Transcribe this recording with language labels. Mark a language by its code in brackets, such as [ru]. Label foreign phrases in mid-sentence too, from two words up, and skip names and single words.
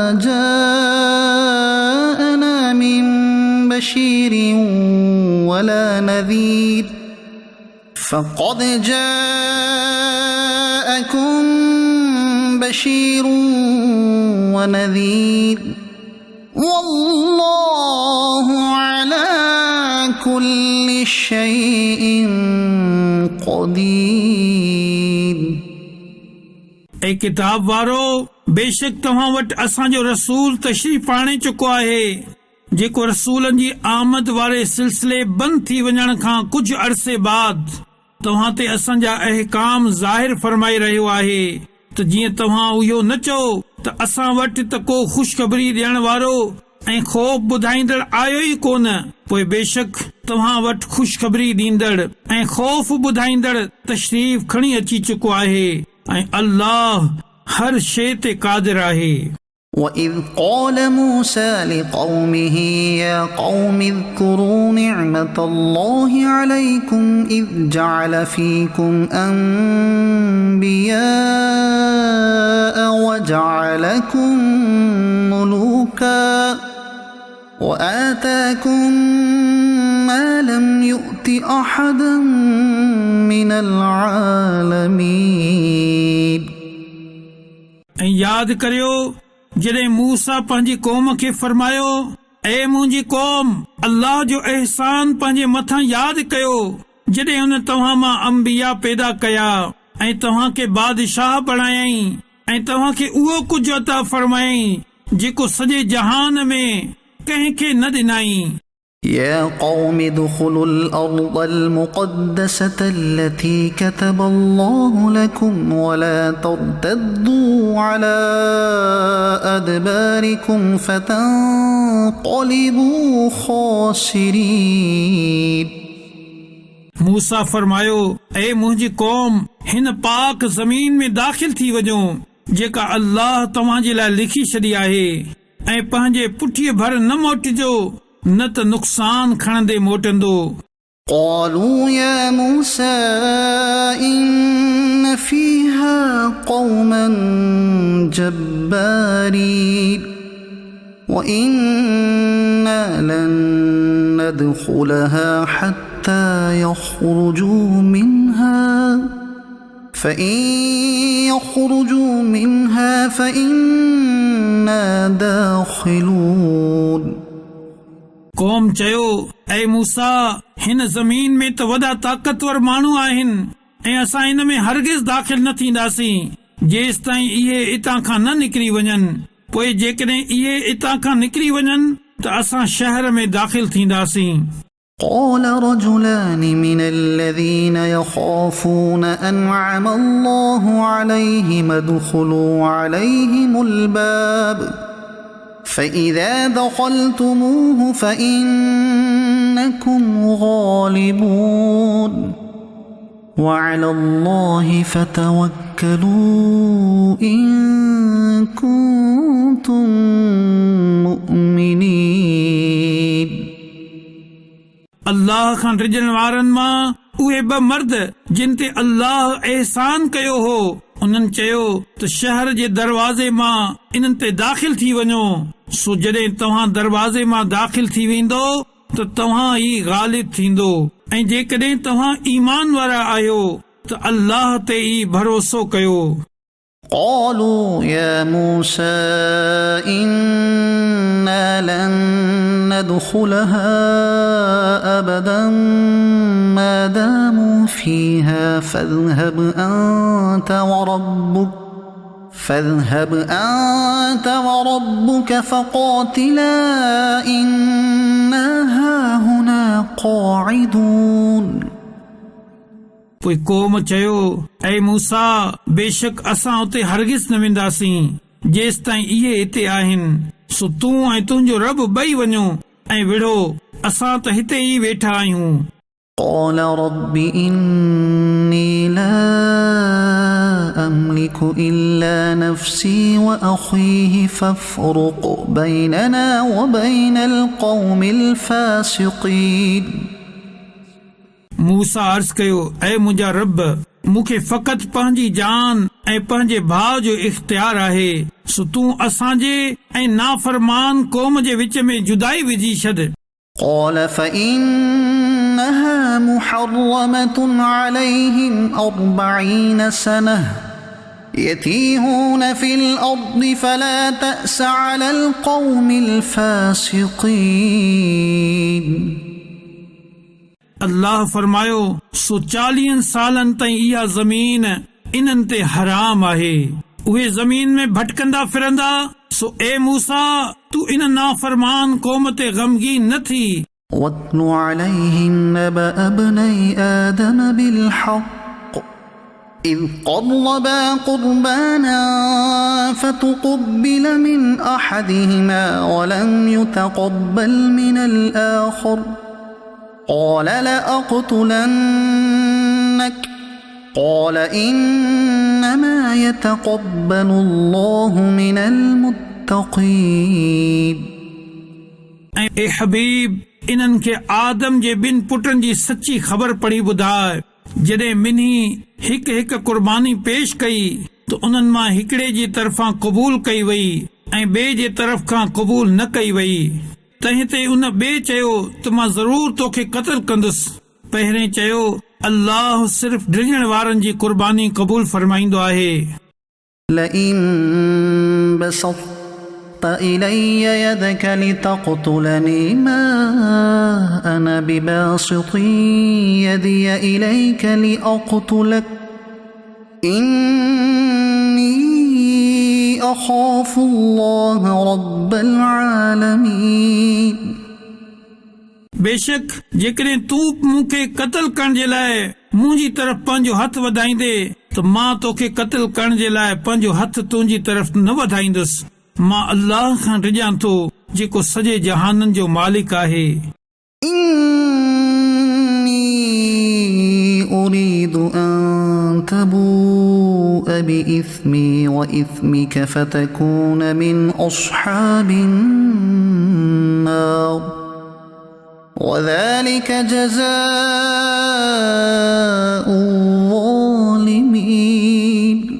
[ar] جاءنا من بشير ولا نذير فقد جاءكم بشير ونذير والله على كل شيء قدير। [sd] ऐं किताब वारो बेशक तव्हां वटि असांजो रसूल तशरीफ़ आणे चुको आहे जेको रसूलनि जी आमद वारे सिलसिले बंदि थी वञण खां कुझु अरसे बाद तव्हां ते असांजा अहकाम ज़ाहिर फरमाए रहियो आहे त जीअं तव्हां इहो न चओ त असां वटि त को ख़ुशख़बरी ॾियण वारो ऐं ख़ौफ़ ॿुधाईंदड़ आयो ई कोन, पोइ बेशक तव्हां वटि ख़ुशख़बरी ॾींदड़ ऐं ख़ौफ़ ॿुधाईंदड़ तशरीफ़ खणी अची चुको आहे ऐं अल्लाह हर शइ ते क़ादिर आहे। [ar] وإذ قال موسى لقومه يا قوم اذكروا نعمة الله عليكم إذ جعل فيكم أنبياء وجعلكم ملوكا وآتاكم ما لم يؤت أحدا من العالمين। [sd] याद करियो जॾहिं मूसा पंहिंजी क़ौम खे फरमायो, ऐ मुंहिंजी क़ौम, अल्लाह जो एहसान पंहिंजे मथां यादि कयो जॾहिं हुन तव्हां मां अंबिया पैदा कया ऐं तव्हां खे बादशाह बणायई ऐं तव्हां खे उहो कुझु अता फरमायई जेको सॼे जहान में कंहिंखे न ॾिनाई। [ar] يا قوم ادخلوا الأرض المقدسة التي كتب الله لكم ولا ترتدوا على أدباركم فتنقلبوا خاسرين। [sd] मूसा फरमायो, ऐ मुंहिंजी क़ौम, हिन पाक ज़मीन में दाख़िल थी वञो जेका अल्लाह तव्हां जे लाइ लिखी छॾी आहे ऐं पंहिंजे पुठीअ भर न मोटिजो, न त नुक़सान खणंदे मोटंदो। [ar] قالوا يا موسى إن فيها قوما جبارين وإنا لن ندخلها حتى يخرجوا منها فإن يخرجوا منها فإنا داخلون। [sd] क़ौम चयो, ऐ मूसा, हिन ज़मीन में त वॾा ताक़तवर माण्हू आहिनि ऐं असां हिन में हरगिज़ दाख़िल न थींदासीं जेसि ताईं इहे इतां खां न निकिरी वञनि। पोइ जेकॾहिं इहे इतां खां निकिरी वञनि त असां शहर में दाख़िल थींदासीं। [ar] قال رجلان من الذين يخافون أنعم الله عليهم ادخلوا عليهم الباب فإذا دخلتموه فإنكم غالبون وعلى الله فتوكلوا إن كنتم مؤمنين। [sd] अल्लाह खां रिजण वारनि मां उहे ॿ मर्द जिन ते अल्लाह एहसान कयो हो, उन्हनि चयो त शहर जे दरवाज़े मां इन्हनि ते दाख़िल थी वञो, सो जॾहिं तव्हां दरवाज़े मां दाख़िल थी वेंदो त तव्हां ई ग़ालिब थींदो, ऐं जेकॾहिं तव्हां ईमान वारा आहियो त अल्लाह ते ई भरोसो कयो। [ar] قالوا يا موسى إنا لن ندخلها أبدا ما داموا فيها فاذهب أنت وربك فقاتلا إنا هاهنا قاعدون। [sd] पोइ क़ौम चयो, ऐ मूसा, बेशक असां उते हरगिज़ न वेंदासीं जेसि ताईं इहे हिते आहिनि, सो तूं ऐं तुंहिंजो रब ॿई वञो ऐं विढ़ो, असां त हिते ई वेठा आहियूं। [ar] قال رب إني لا أملك إلا نفسي وأخيه فافرق بيننا وبين القوم الفاسقين। [sd] मूसा अर्ज़ कयो, ऐ मुंहिंजा रब, मूंखे फ़क़ति पंहिंजी जान ऐं पंहिंजे भाउ जो इख़्तियार आहे, सो तूं असांजे ऐं नाफ़रमान क़ौम जे विच में जुदाई विझी छॾ। [ar] قال فإنها محرمة عليهم 40 سنة يتيهون في الأرض فلا تأس على القوم الفاسقين। [sd] अल्लाह फरमायो, सो 40 सालनि ताईं इहा ज़मीन इन्हनि ते हराम आहे, उहे ज़मीन में भटकंदा फिरंदा, सो ए मूसा, तू इन नाफरमान क़ौम ते गमगीन न थी। [ar] واتل عليهم نبأ ابني آدم بالحق إذ قربا قربانا فتقبل من أحدهما ولم يتقبل من الآخر قال لأقتلنك قال إنما يتقبل الله من المتقين. [sd] ए हबीब, इन्हनि खे आदम जे ॿिनि पुटनि जी सची ख़बर पढ़ी ॿुधाए। जॾहिं ॿिन्ही हिक हिक कुर्बानी पेश कई त उन्हनि मां हिकिड़े जी तरफ़ां क़बूल कई वई ऐं ॿिए जे तरफ़ खां क़बूल न कई वई। तंहिं ते उन ॿिए चयो त मां ज़रूर तोखे क़त्ल कंदुसि। पहिरें चयो अल्लाह सिर्फ़ डिॼण वारनि जी कुर्बानी क़बूल फरमाईंदो आहे। [ar] لئن بسطت إلي يدك لتقتلني ما أنا بباسط يدي إليك لأقتلك إني أخاف الله رب العالمين. [sd] बेशक जेकॾहिं तूं मूंखे क़त्ल करण जे लाइ मुंहिंजी तरफ़ पंहिंजो हथ वधाईंदे त मां तोखे क़त्ल करण जे लाइ पंहिंजो हथ तुंहिंजी तरफ़ न वधाईंदुसि। मां अल्लाह खां डिॼां थो जेको सॼे जहाननि जो मालिक आहे। [ar] إني أريد أن تبوء بإثمي وإثمك فتكون من أصحاب النار وذلك جزاء الظالمين.